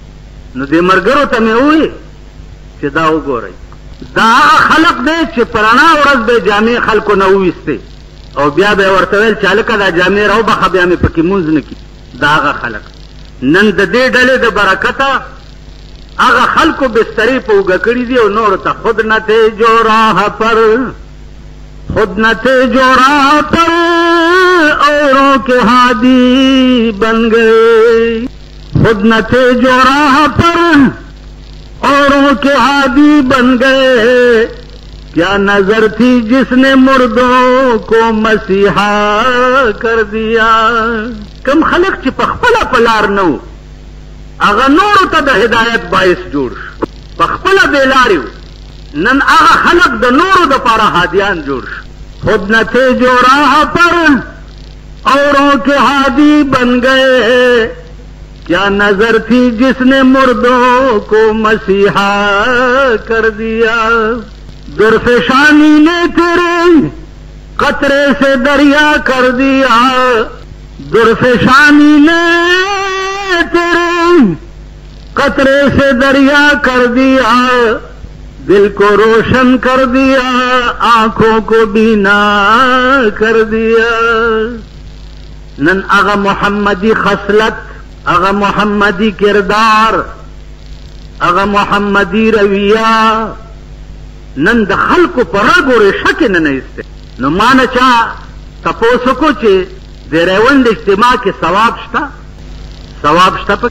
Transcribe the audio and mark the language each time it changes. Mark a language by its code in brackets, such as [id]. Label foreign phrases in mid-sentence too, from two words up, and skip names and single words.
[ps] نو دې ملګرو ته مې ووایي چې دا وګورئ، دا هغه خلق دی چې په رڼا ورځ به جامې خلکو نه وویستې او بیا به یې ورته ویل چې هلکه دا جامې راوبخه بیا مې پکې مونځ نه کړي. دا هغه خلق. نن د دې ډلې د برکته هغه خلکو بسترې په اوږه کړي دي او نورو ته [ur] خود نه تھے جو راہ پر اوروں کے ہادی بن گئے، خود نہ تھے جو راہ پر اوروں کے ہادی بن گئے، کیا نظر تھی جس نے مردوں کو مسیحا کر دیا. [ps] کم خلق چې په خپله په لار نه و هغه نورو ته د هدایت باعث جوړ شو، په خپله بېلارې و. نن هغه خلق د نورو دپاره هادیان جوړ شو. [ur] خود نہ تھے جو راہ پر اوروں کے ہادی بن گئے، کیا نظر تھی جس نے مردوں کو مسیحا کر دیا. درفشانی نے تیرے قطرے سے دریا کر دیا، درفشانی نے تیرے قطرے سے دریا کر دیا، دل کو روشن کر دیا، آنکھوں کو بینا کر دیا. [ps] نن اغا محمدی خصلت، اغا محمدی کردار، اغا محمدی رویہ نن د خلکو په رګ و ریښه کې نه ایسته. نو ما نه چا تپوس وکړو چې د ریوند اجتماع کې ثواب شته پکې؟